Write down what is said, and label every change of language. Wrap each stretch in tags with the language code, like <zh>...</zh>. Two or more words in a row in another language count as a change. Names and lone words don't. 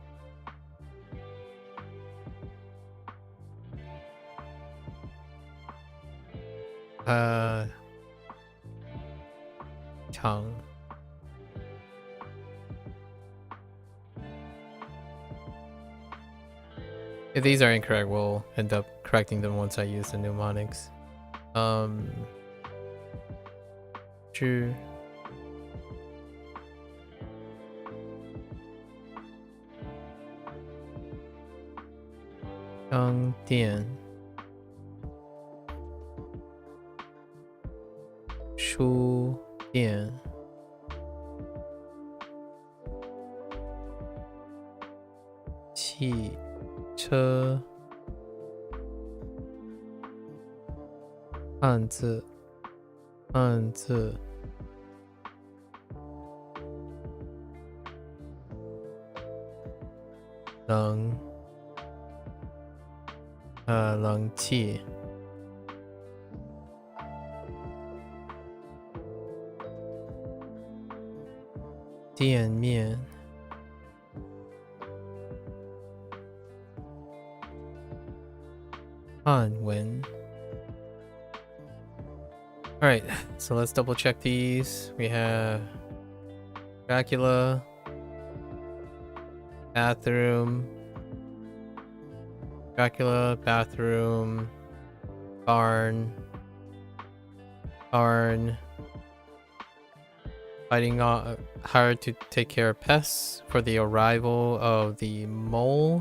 <en>Tongue. If these are incorrect, we'll end up correcting them once I use the mnemonics. True.</en> <zh>Dian. 书店. 汽车. 汉字 冷气店面 汉文</zh> <en>Alright, so let's double check these. We have Dracula, bathroom, Dracula, bathroom, barn, fighting hard to take care of pests for the arrival of the mole.</en>